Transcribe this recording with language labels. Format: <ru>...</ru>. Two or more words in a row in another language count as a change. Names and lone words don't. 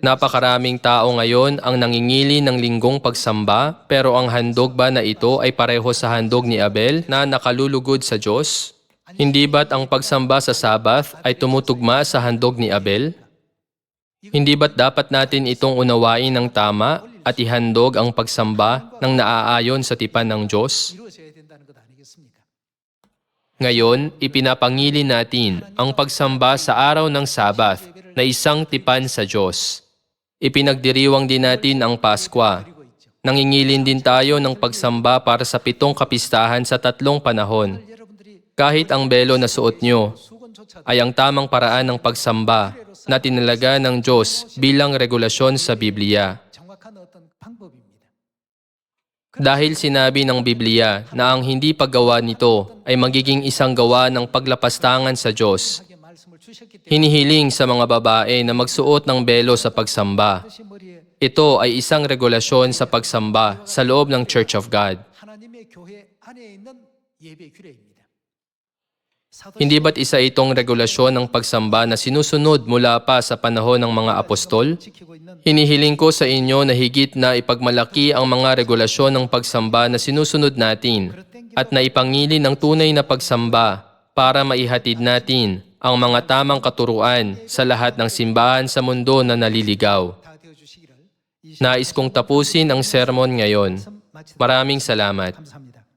<tl>Napakaraming tao ngayon ang nangingili ng linggong pagsamba, pero ang handog ba na ito ay pareho sa handog ni Abel na nakalulugod sa Diyos? Hindi ba't ang pagsamba sa Sabath ay tumutugma sa handog ni Abel? Hindi ba't dapat natin itong unawain ng tama at ihandog ang pagsamba ng naaayon sa tipan ng Diyos?</tl> <ko>이루어져야 된다는 것 아니겠습니까?</ko> <tl>Ngayon, ipinapangili natin ang pagsamba sa araw ng Sabath na isang tipan sa Diyos. Ipinagdiriwang din natin ang Paskwa.</tl> <ko>그리고 있죠.</ko> <tl>Nangingilin din tayo ng pagsamba para sa 7 kapistahan sa 3 panahon.</tl> <ko>여러분들이</ko> <tl>Kahit ang belo na suot nyo</tl> <ko>수건조차</ko> <tl>ay ang tamang paraan ng pagsamba na tinalaga ng Diyos bilang regulasyon sa Biblia.</tl> <ko>정확한 어떤 방법입니다.</ko> <tl>Dahil sinabi ng Biblia na ang hindi paggawa nito ay magiging isang gawa ng paglapastangan sa Diyos,</tl> <ko>하게 말씀을 주셨기 때문에</ko> <tl>hinihiling sa mga babae na magsuot ng belo sa pagsamba.</tl> <ko>그것이 머리에</ko> <tl>Ito ay isang regulasyon sa pagsamba sa loob ng Church of God.</tl> <ko>하나님의 교회 안에 있는 예배 규례입니다. 사도</ko> <tl>Hindi ba't isa itong regulasyon ng pagsamba na sinusunod mula pa sa panahon ng mga apostol?</tl> <ko>지키고 있는</ko> <tl>Hinihiling ko sa inyo na higit na ipagmalaki ang mga regulasyon ng pagsamba na sinusunod natin at na ipangili ng tunay na pagsamba para maihatid natin ang mga tamang katuruan sa lahat ng simbahan sa mundo na naliligaw.</tl> <ko>다 되어 주시기를 이</ko> <tl>Nais kong tapusin ang sermon ngayon Maraming salamat.</tl> <ko>감사합니다.</ko>